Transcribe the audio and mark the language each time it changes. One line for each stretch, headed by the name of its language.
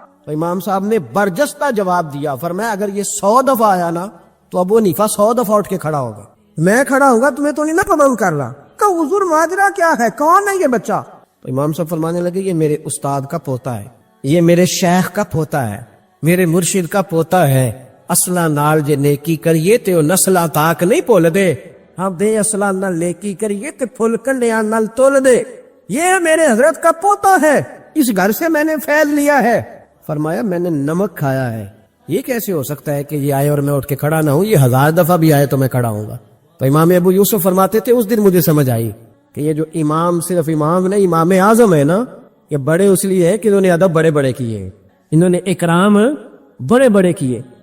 Urdu: تو امام صاحب نے برجستہ جواب دیا، فرمایا اگر یہ 100 دفعہ آیا نا تو ابو حنیفہ 100 دفعہ اٹھ کے کھڑا ہوگا. میں کھڑا ہوگا، تمہیں تو نہیں نا قبول کر رہا. کہ حضور ماجرا کیا ہے، کون ہے یہ بچہ؟ تو امام صاحب فرمانے لگے یہ میرے استاد کا پوتا ہے، یہ میرے شیخ کا پوتا ہے، میرے مرشد کا پوتا ہے.
Punjabi: اصلا نال جے نیکی کریے تے او نسلا تاک نہیں بھول دے، ہاں دے اصلا نال نیکی کریے تے پھل کنڈیاں نال تول دے.
Urdu: یہ میرے حضرت کا پوتا ہے، اس گھر سے میں نے فیض لیا ہے. فرمایا میں نے نمک کھایا ہے، یہ کیسے ہو سکتا ہے کہ یہ آئے اور میں اٹھ کے کھڑا نہ ہوں، یہ 1000 دفعہ بھی آئے تو میں کھڑا ہوں گا. تو امام ابو یوسف فرماتے تھے اس دن مجھے سمجھ آئی کہ یہ جو امام صرف امام نہیں، امام اعظم ہے نا، یہ بڑے اس لیے ہے کہ انہوں نے ادب بڑے بڑے کیے، انہوں نے اکرام بڑے بڑے کیے.